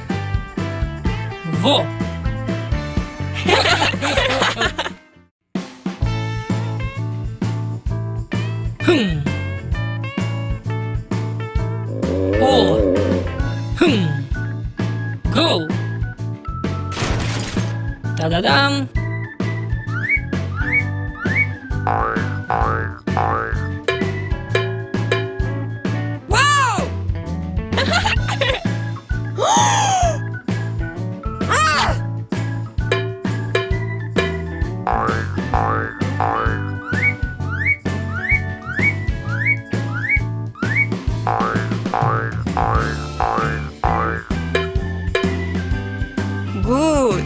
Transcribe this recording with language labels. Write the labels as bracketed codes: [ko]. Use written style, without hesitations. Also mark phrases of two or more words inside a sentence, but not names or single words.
[en] Vou. Oh. Go. Da da dam. Wow. Ah. Good.